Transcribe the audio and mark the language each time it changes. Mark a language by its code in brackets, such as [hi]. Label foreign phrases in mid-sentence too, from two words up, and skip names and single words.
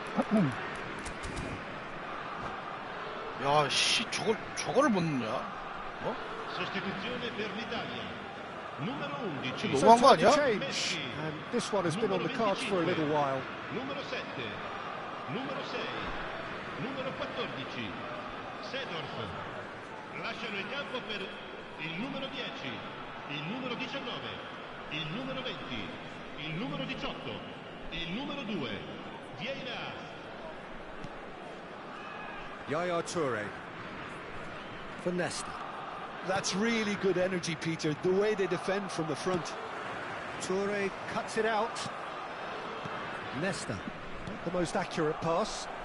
[ko] 야, 씨, 저거를 못 넣냐? 어? [it] Sostituzione per l'Italia. Numero 11. [ko] 너무한 거 [en] time to [ko] 아니야? [en] change, and this one has been on the cards for a little while. [it] Numero 7. Numero 6. Numero 14. Seedorf. Lasciano il campo per il numero 10, il numero 19, il numero 20, il numero 18, il numero 2. Vieira. [en] Yaya Toure for Nesta. That's really good energy, Peter, the way they defend from the front. Toure cuts it out. Nesta, not the most accurate pass.